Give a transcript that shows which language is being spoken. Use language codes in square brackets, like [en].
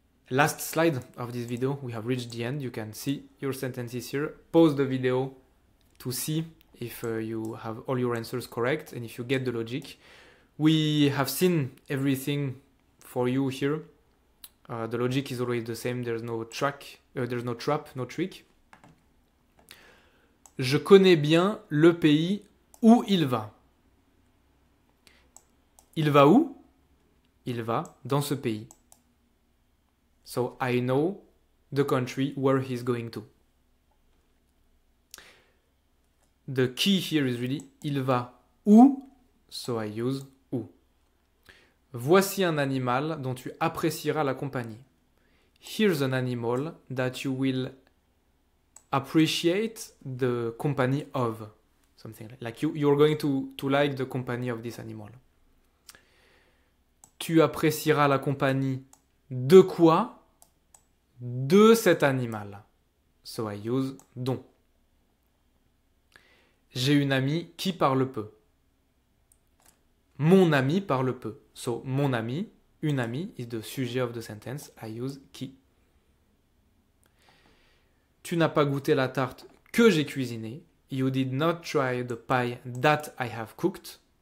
[en] Last slide of this video. We have reached the end. You can see your sentences here. Pause the video to see if you have all your answers correct and if you get the logic. We have seen everything for you here. The logic is always the same. There's no trap, no trick. [fr] Je connais bien le pays où il va. Il va où? Il va dans ce pays. [en] So I know the country where he's going to. the key here is really [fr] il va où, [en] so I use où. [fr] Voici un animal dont tu apprécieras la compagnie. [en] Here's an animal that you will appreciate the company of. Something like you're going to like the company of this animal. [fr] Tu apprécieras la compagnie de quoi? De cet animal. [en] So I use dont. [fr] J'ai une amie qui parle peu. Mon ami parle peu. [en] So [fr] mon ami, une amie [en] is the sujet of the sentence. I use qui. [fr] Tu n'as pas goûté la tarte que j'ai cuisinée. [en] You did not try the pie that I have cooked.